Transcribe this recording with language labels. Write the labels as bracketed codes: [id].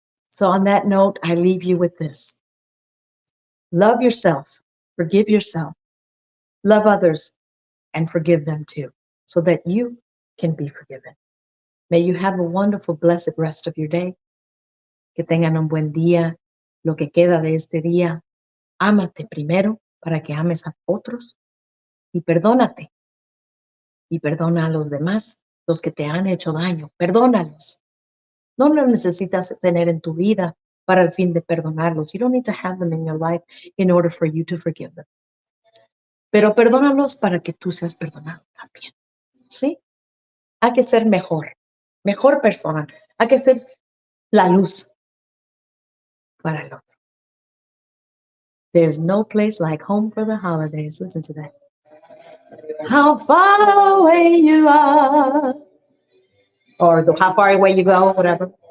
[en] So, on that note, I leave you with this: love yourself, forgive yourself, love others, and forgive them too, so that you can be forgiven. May you have a wonderful, blessed rest of your day. [es] Que tengan un buen día, lo que queda de este día. Ámate primero para que ames a otros y perdónate. Y perdona a los demás, los que te han hecho daño. Perdónalos. No los necesitas tener en tu vida para el fin de perdonarlos. [en] You don't need to have them in your life in order for you to forgive them. [es] Pero perdónalos para que tú seas perdonado también. ¿Sí? Hay que ser mejor persona. Hay que ser la luz para el otro. [en] There's no place like home for the holidays. Listen to that. How far away you are. or how far away you go, whatever.